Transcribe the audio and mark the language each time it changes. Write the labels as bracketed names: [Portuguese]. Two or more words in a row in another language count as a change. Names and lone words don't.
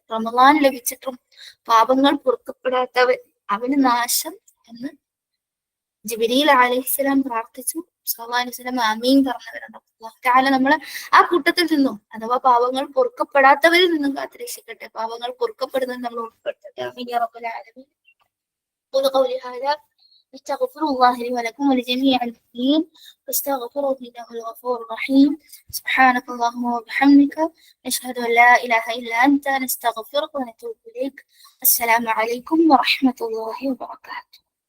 [Malayalam] റമദാൻ ലഭിച്ചിട്ടും പാപങ്ങൾ പൊറുക്കപ്പെടാത്തവൻ അവന് നാശം എന്ന് ജിബ്രീൽ അലൈഹിസ്സലാം പ്രാർത്ഥിച്ചു. [Arabic] صلى الله عليه وسلم [Malayalam] ആമീൻ പറഞ്ഞവരുണ്ട്. [Arabic] الله تعالى [Malayalam] നമ്മളെ ആ കൂട്ടത്തിൽ നിന്നും, അഥവാ പാവങ്ങൾ പൊറുക്കപ്പെടാത്തവരിൽ നിന്നും കാത്തുരക്ഷിക്കട്ടെ. പാവങ്ങൾ പൊറുക്കപ്പെടുന്നത് നമ്മൾ ഉൾപ്പെടുത്തട്ടെ. [Arabic] آمين يا رب العالمين. قولي هذا استغفر الله لي ولكم ولجميع المسلمين واستغفروه انه الغفور الرحيم. سبحانك اللهم وبحمدك نشهد ان لا اله الا انت نستغفرك ونتوب اليك. السلام عليكم ورحمة الله وبركاته.